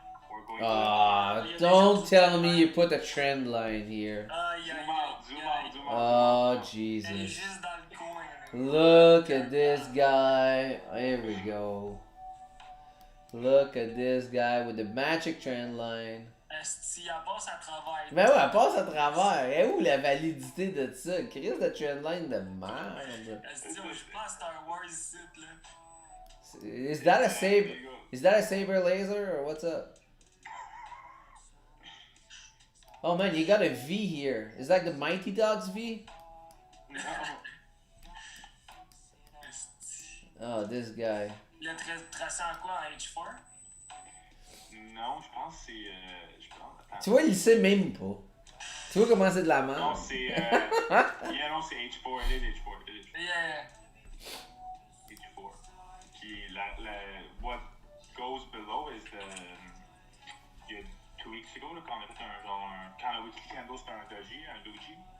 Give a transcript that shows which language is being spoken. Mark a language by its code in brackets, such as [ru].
[en] We're going to. Don't tell me you put a trend line here. Zoom out. Oh, [fr] Elle est [en] Jesus. [fr] juste dans le coin. [en] Look at this guy. Here we go. Look at this guy with the magic trend line. [fr] Esti, elle passe à travers. Ben ouais, elle passe à travers. Et où la validité de ça? Chris de trend line de merde. Esti, on joue pas à Star Wars ici, là. [en] Is that a saber? Is that a saber laser or what's up? Oh man, you got a V here. Is that the Mighty Dogs V? [fr] Esti. [en] Oh, this guy. [fr] Il a tracé en quoi, en H4? Non, je pense que c'est. Attends. Tu vois, il sait même pas. Tu vois comment c'est de la merde? Non, c'est. [en] Yeah, [fr] non, c'est [en] H4. It is H4. It is H4. Yeah. H4. Puis what goes below is the. [fr] Il y a [en] 2 weeks ago, [fr] là, quand on a fait quand le [en] weekly candle, [fr] c'était un doji, un doji.